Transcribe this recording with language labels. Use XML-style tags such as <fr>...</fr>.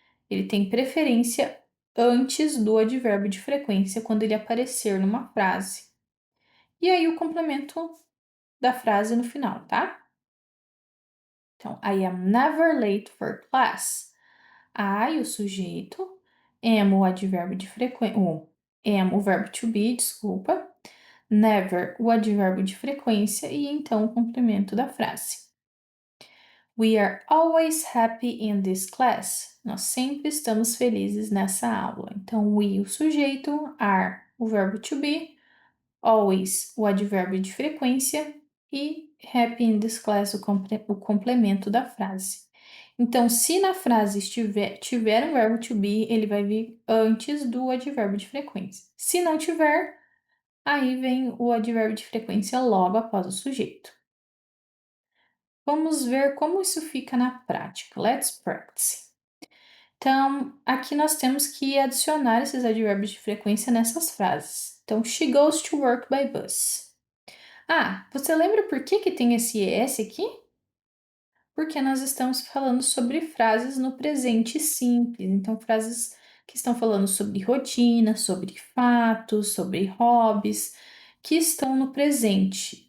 <pt>Ele tem preferência antes do advérbio de frequência quando ele aparecer numa frase. E aí o complemento da frase no final, tá?</pt> <en>Então, I am never late for class.</en> <pt>I, o sujeito, am o advérbio de frequência, am o verbo to be, desculpa. Never, o advérbio de frequência e então o complemento da frase.</pt> <en>We are always happy in this class.</en> <pt>Nós sempre estamos felizes nessa aula. Então, we, o sujeito, are, o verbo to be, always, o advérbio de frequência e</pt> <en>happy in this class,</en> <pt>o complemento da frase. Então, se na frase tiver um verbo to be, ele vai vir antes do advérbio de frequência. Se não tiver, aí vem o advérbio de frequência logo após o sujeito. Vamos ver como isso fica na prática.</pt> <en>Let's practice.</en> <pt>Então, aqui nós temos que adicionar esses advérbios de frequência nessas frases.</pt> <en>Então, she goes to work by bus.</en> <pt>Ah, você lembra por que tem esse ES aqui? Porque nós estamos falando sobre frases no presente simples. Então, frases que estão falando sobre rotina, sobre fatos, sobre hobbies, que estão no presente.</pt>